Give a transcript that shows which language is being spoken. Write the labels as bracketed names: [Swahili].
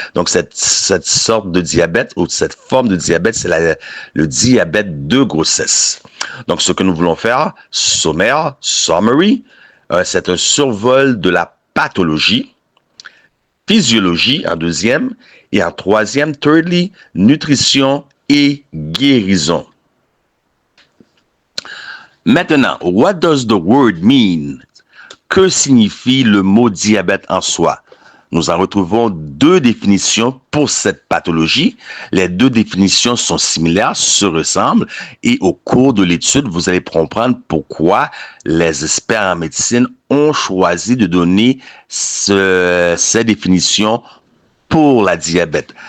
[French] Donc, cette sorte de diabète ou cette forme de diabète, c'est le diabète de grossesse. Donc, ce que nous voulons faire, sommaire, summary, c'est un survol de la pathologie, physiologie en 2e, et en 3e, thirdly, nutrition et guérison. [English] Maintenant, what does the word mean? [French] Que signifie le mot diabète en soi? Nous en retrouvons 2 définitions pour cette pathologie. Les 2 définitions sont similaires, se ressemblent, et au cours de l'étude, vous allez comprendre pourquoi les experts en médecine ont choisi de donner ces définitions pour la diabète.